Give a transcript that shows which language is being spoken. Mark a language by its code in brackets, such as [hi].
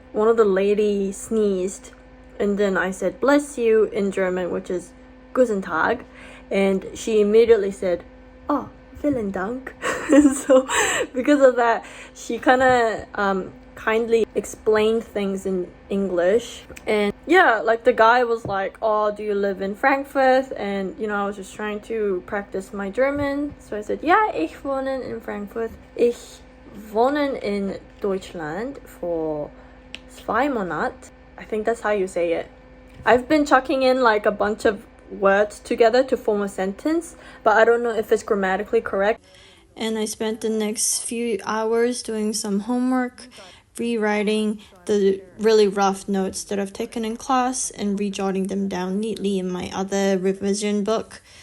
[en] One of the ladies sneezed, and then I said bless you in German, which is [de] Guten Tag, [en] and she immediately said, oh, [de] vielen Dank. [en] So because of that, she kind of kindly explained things in English. And yeah, like the guy was like, oh, do you live in Frankfurt? And you know, I was just trying to practice my German. [de] So I said, ja, ich wohne in Frankfurt. Ich wohne in Deutschland [en] for [de] 2 Monate. [en] I think that's how you say it. I've been chucking in like a bunch of words together to form a sentence, but I don't know if it's grammatically correct. And I spent the next few hours doing some homework, rewriting the really rough notes that I've taken in class and rejotting them down neatly in my other revision book.